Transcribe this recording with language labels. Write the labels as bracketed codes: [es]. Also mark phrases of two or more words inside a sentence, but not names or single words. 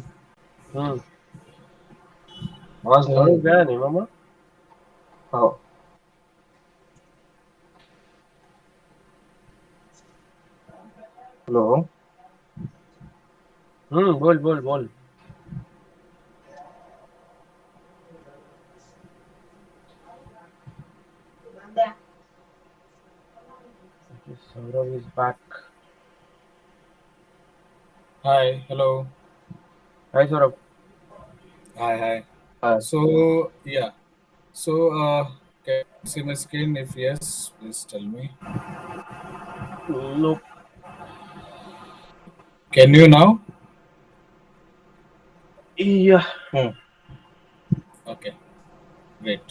[hi] हम्म. आवाज नहीं आ सौरभ रही. गया नहीं मामा? हाँ. Hello. बोल बोल बोल. [en] Saurav is back. Hi, hello. Hi Saurav. Hi, hi. Hi. So, yeah. So, can you see my screen? If yes, please tell me. Nope. Can you now? Yeah. Okay, great.